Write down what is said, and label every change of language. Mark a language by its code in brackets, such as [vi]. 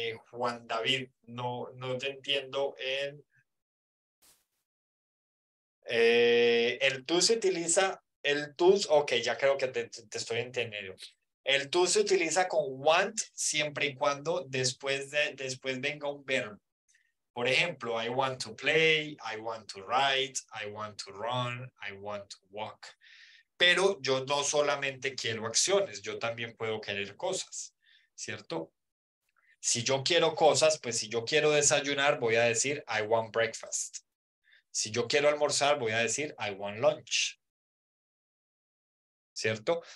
[es] Juan David, no te entiendo en... el to se utiliza, ok, ya creo que te estoy entendiendo. El to se utiliza con want siempre y cuando después venga un verbo. Por ejemplo, [en] I want to play, I want to write, I want to run, I want to walk. [es] Pero yo no solamente quiero acciones, yo también puedo querer cosas, ¿cierto? Si yo quiero cosas, pues si yo quiero desayunar, voy a decir [en] I want breakfast. [es] Si yo quiero almorzar, voy a decir [en] I want lunch. [es] ¿Cierto?